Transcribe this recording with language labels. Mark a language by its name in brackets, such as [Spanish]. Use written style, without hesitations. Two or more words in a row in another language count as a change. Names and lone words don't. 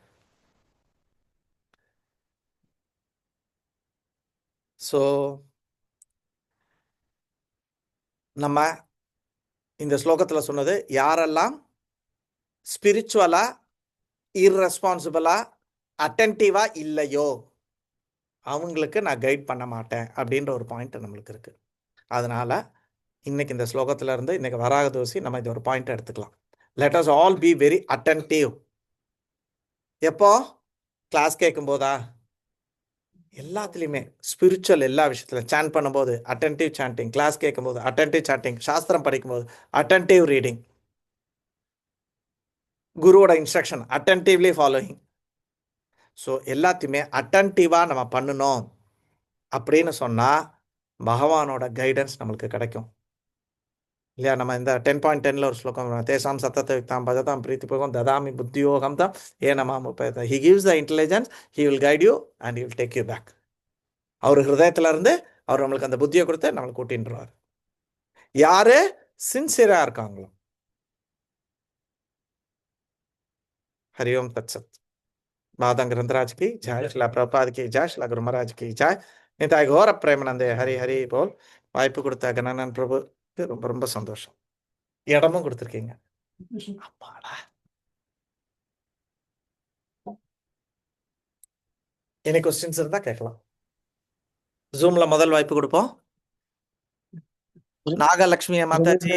[Tamil] ஸோ நம்ம இந்த ஸ்லோகத்தில் சொன்னது, யாரெல்லாம் ஸ்பிரிச்சுவலாக இர்ரெஸ்பான்சிபிளாக அட்டென்டிவாக இல்லையோ அவங்களுக்கு நான் கைட் பண்ண மாட்டேன் அப்படின்ற ஒரு பாயிண்ட் நம்மளுக்கு இருக்குது. அதனால் இன்றைக்கி இந்த ஸ்லோகத்தில் இருந்து இன்றைக்கி வராக தோசி நம்ம இது ஒரு பாயிண்ட் எடுத்துக்கலாம். [English] Let us all be very attentive. [Tamil] எப்போ? கிளாஸ் கேட்கும்போதா? எல்லாத்துலேயுமே ஸ்பிரிச்சுவல் எல்லா விஷயத்தில் சாண்ட் பண்ணும்போது [English] attentive chanting, [Tamil] கிளாஸ் கேட்கும்போது [English] attentive chanting, [Tamil] சாஸ்திரம் படிக்கும்போது [English] attentive reading, [Tamil] குருவோட இன்ஸ்ட்ரக்ஷன் [English] attentively following. [Tamil] ஸோ எல்லாத்தையுமே அட்டென்டிவாக நம்ம பண்ணணும் அப்படின்னு சொன்னால் பகவானோட கைடன்ஸ் நம்மளுக்கு கிடைக்கும். இல்லையா? நம்ம இந்த 10.10ல ஒரு ஸ்லோகம் வரும். [Sanskrit] तेषां सतत युक्तानां भजतां प्रीतिपूर्वकम् ददामि बुद्धियोगं तं येन माम् उपयान्ति. [English] He gives the intelligence, he will guide you and he will take you back. [Tamil] அவர் ஹிருதயத்துல இருந்து அவர் நம்மளுக்கு அந்த புத்தியை கொடுத்து நம்மளுக்கு கூட்டின்றார். யாரு சின்சியரா இருக்காங்களோ. [Sanskrit] हरि ओम तत्सत. [Hindi] बादं ग्रंथराज की जय, शिला प्रभुपाद की जय, शिला गुरु महाराज की जय. [Bangla] নিতাই গৌর প্রেমানন্দে হরি হরি বোল. [Tamil] வாய்ப்பு கொடுத்த கணனன் பிரபு ரொம்ப ரொம்ப சந்தோஷம். இடமும் கொடுத்துருக்கீங்க. அப்பாடா. [English] any questions [Tamil] இருந்தா கேட்கலாம். ஜூம்ல முதல் வாய்ப்பு கொடுப்போம். நாகலட்சுமி மாதாஜி,